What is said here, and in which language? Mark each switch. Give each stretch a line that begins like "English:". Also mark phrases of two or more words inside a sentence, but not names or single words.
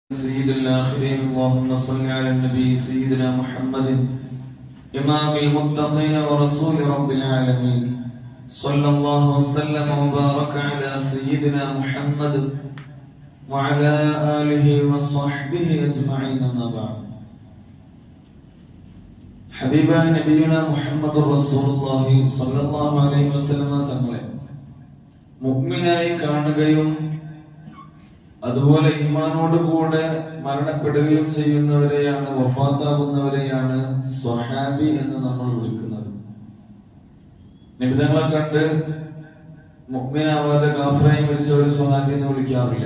Arabic: سيد الآخرين اللهم صل على النبي سيدنا محمد إمام المتقين ورسول رب العالمين صلى الله وسلم وبارك على سيدنا محمد وعلى آله وصحبه أجمعين أما بعد حبيبا نبينا محمد رسول الله صلى الله عليه وسلم
Malayalam: തങ്ങളെ മുഅ്മിനായി കാണുകയും അതുപോലെ ഈമാനോട് കൂടെ മരണപ്പെടുകയും ചെയ്യുന്നവരെയാണ്, വഫാത്താകുന്നവരെയാണ് സ്വഹാബി എന്ന് നമ്മൾ വിളിക്കുന്നത്. നിബിതങ്ങളെ കണ്ട് മുഅ്മിനാവാതെ കാഫിറായി മരിച്ചവരെ സ്വഹാബി എന്ന് വിളിക്കാറില്ല.